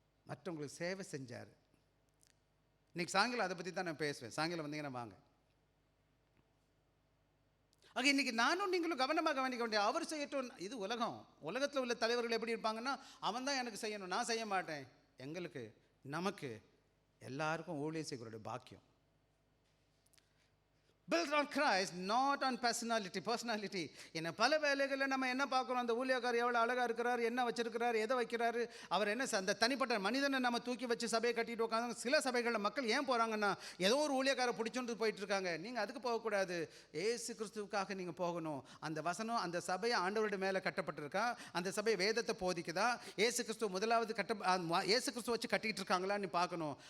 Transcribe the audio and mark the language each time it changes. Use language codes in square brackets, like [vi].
[ta] மற்றவங்களுக்கு சேவை செஞ்சார். இன்னைக்கு சாயங்காலம் அதை பற்றி தான் நான் பேசுவேன். சாயங்காலம் வந்தீங்கன்னா வாங்க. ஆக இன்னைக்கு நானும் நீங்களும் கவனமாக கவனிக்க வேண்டிய, அவர் செய்யட்டும். இது உலகத்தில் உள்ள தலைவர்கள் எப்படி இருப்பாங்கன்னா, அவன் தான் எனக்கு செய்யணும், நான் செய்ய மாட்டேன். நமக்கு எல்லாருக்கும் ஊழியம் செய்யக்கூடிய பாக்கியம். [en] Built on Christ, not on personality. [ta] என்ன பல வேலைகளில் நம்ம என்ன பார்க்குறோம், அந்த ஊழியக்காரர் எவ்வளோ அழகாக இருக்கிறார், என்ன வச்சிருக்கிறார், எதை வைக்கிறாரு, அவர் என்ன அந்த தனிப்பட்ட மனிதனை நம்ம தூக்கி வச்சு சபையை கட்டிட்டு உட்காந்து. சில சபைகளில் மக்கள் ஏன் போகிறாங்கன்னா, ஏதோ ஒரு ஊழியக்காரை பிடிச்சுட்டு போயிட்டு இருக்காங்க. நீங்கள் அதுக்கு போகக்கூடாது, ஏசு கிறிஸ்துவுக்காக நீங்கள் போகணும். அந்த வசனம் அந்த சபையை ஆண்டவருடைய மேலே கட்டப்பட்டிருக்கா, அந்த சபை வேதத்தை போதிக்குதா, ஏசு கிறிஸ்துவ முதலாவது ஏசு கிறிஸ்துவ வச்சு கட்டிகிட்டு இருக்காங்களான்னு பார்க்கணும்.